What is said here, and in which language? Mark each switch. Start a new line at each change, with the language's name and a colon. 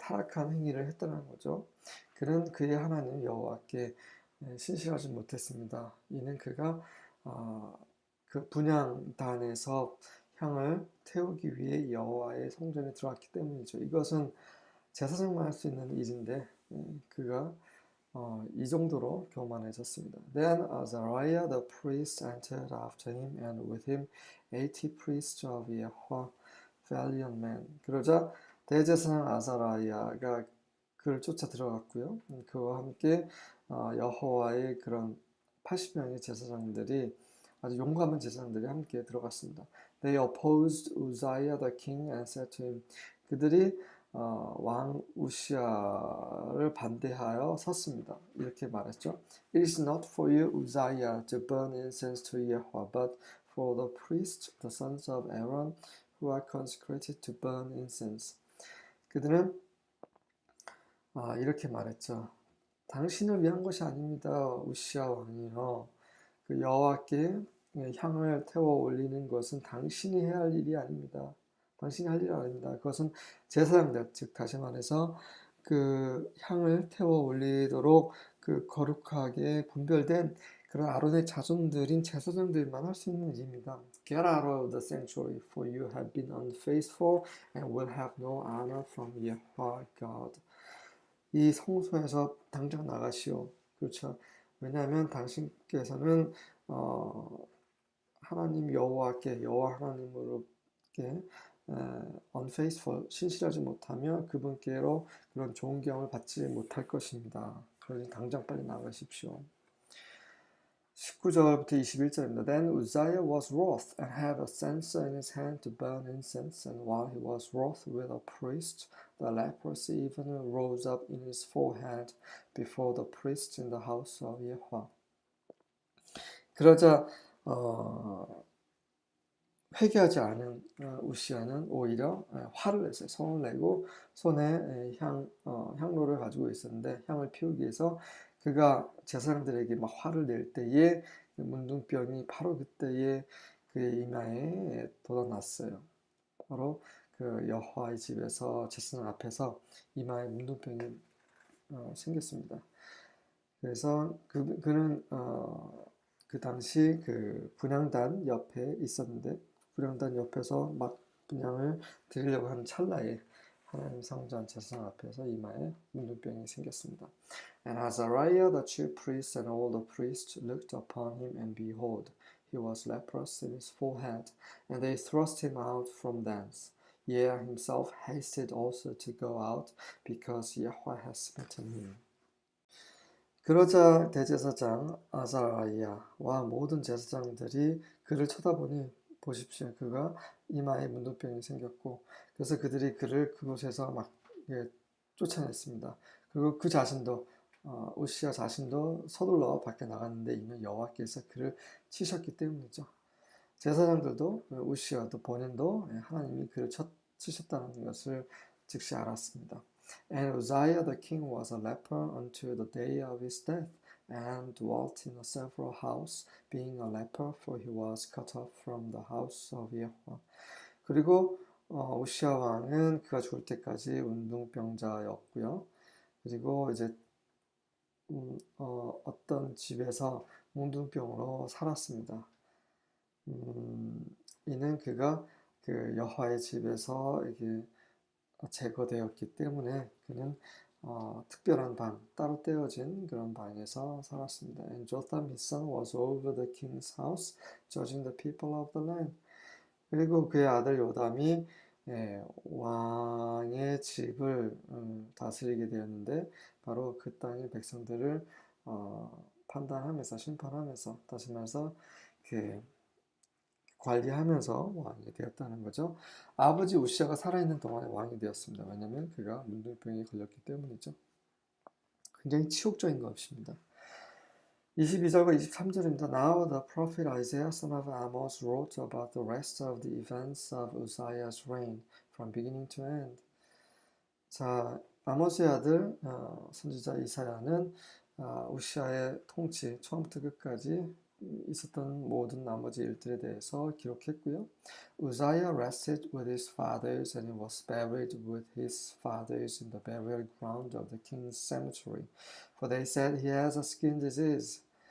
Korean: 타락한 행위를 했다는 거죠. 그는 그의 하나님 여호와께 신실하지 못했습니다. 이는 그가 그 분향단에서 향을 태우기 위해 여호와의 성전에 들어왔기 때문이죠. 이것은 제사장만 할 수 있는 일인데 그가 이 정도로 교만해졌습니다.
English: Then Azariah the priest entered after him, and with him 80 priests of Yahweh, valiant men.
Korean: 그러자 대제사장 아사라야가 그를 쫓아 들어갔고요. 그와 함께 여호와의 그런 80명의 제사장들이 아주 용감한 제사장들이 함께 들어갔습니다.
English: They opposed Uzziah the king and said to him.
Korean: 그들이 왕 우시아를 반대하여 섰습니다. 이렇게 말했죠.
English: It is not for you, Uzziah, to burn incense to Yahweh, but for the priests, the sons of Aaron, who are consecrated to burn incense.
Korean: 그들은 이렇게 말했죠. 당신을 위한 것이 아닙니다. 우시아 왕이요. 그 여호와께 향을 태워 올리는 것은 당신이 해야 할 일이 아닙니다. 당신이 할 일이 아닙니다. 그것은 제사장들, 즉 다시 말해서 그 향을 태워 올리도록 그 거룩하게 분별된 그런 아론의 자손들인 제사장들만 할 수 있는 일입니다.
English: Get out of the sanctuary, for you have been unfaithful and will have no honor from Yahweh God.
Korean: 이 성소에서 당장 나가시오. 그렇죠. 왜냐하면 당신께서는 하나님 여호와께 여호와 하나님으로께 unfaithful 신실하지 못하며 그분께로 그런 좋은 경험을 받지 못할 것입니다. 그러니 당장 빨리 나가십시오. 19절부터 21절입니다.
English: Then Uzziah was wroth and had a censer in his hand to burn incense, and while he was wroth with a priest, the leprosy even rose up in his forehead before the priest in the house of Yahweh.
Korean: 그러자 회개하지 않은 우시아는 오히려 화를 냈어요. 성을 내고 손에 향로를 가지고 있었는데 향을 피우기 위해서 그가 제사장들에게 막 화를 낼 때에 문둥병이 바로 그때에 그의 이마에 돋아났어요. 바로 그 여호와의 집에서 제사장 앞에서 이마에 문둥병이 생겼습니다. 그래서 그는 그 당시 그 분향단 옆에 있었는데 분향단 옆에서 막 분향을 드리려고 하는 찰나에 하나님 성전 제사장 앞에서 이마에 문둥병이 생겼습니다.
English: And Azariah the chief priest and all the priests looked upon him, and behold, he was leprous in his forehead, and they thrust him out from thence. Yea, himself hasted also to go out, because Yahweh has smitten him.
Korean: 그러자 대제사장 아사라이아와 모든 제사장들이 그를 쳐다보니 보십시오. 그가 이마에 문둥병이 생겼고 그래서 그들이 그를 그곳에서 막 쫓아냈습니다. 그리고 그 자신도 우시야 자신도 서둘러 밖에 나갔는데 이는 여호와께서 그를 치셨기 때문이죠. 제사장들도 우시야도 본인도 하나님이 그를 치셨다는 것을 즉시 알았습니다.
English: And Uzziah the king was a leper unto the day of his death, and dwelt in a several house, being a leper, for he was cut off from the house of Yahweh.
Korean: 그리고 우시야 왕은 그가 죽을 때까지 운동병자였고요. 그리고 이제 어떤 집에서 운동병으로 살았습니다. 이는 그가 그 여호와의 집에서 이게 제거되었기 때문에 그는 특별한 방, 따로 떼어진 그런 방에서 살았습니다.
English: And Jotham his son was over the king's house, judging the people of the land.
Korean: 그리고 그의 아들 요담이 왕의 집을 다스리게 되었는데 바로 그 땅의 백성들을 판단하면서 심판하면서 다시 말해서 관리하면서 왕이 되었다는 거죠. 아버지 우시아가 살아있는 동안에 왕이 되었습니다. 왜냐하면 그가 문둥병에 걸렸기 때문이죠. 굉장히 치욕적인 것입니다. 22절과 23절입니다.
English: Now the prophet Isaiah son of Amos wrote about the rest of the events of Uzziah's reign from beginning to end.
Korean: 자, 아모스의 아들 선지자 이사야는 우시아의 통치 처음부터 끝까지 있었던 모든 나머지 일들에 대해서 기록했고요.
English: Uzziah rested with his fathers and he was buried with his fathers in the burial ground of the king's cemetery. For they said he has a skin disease.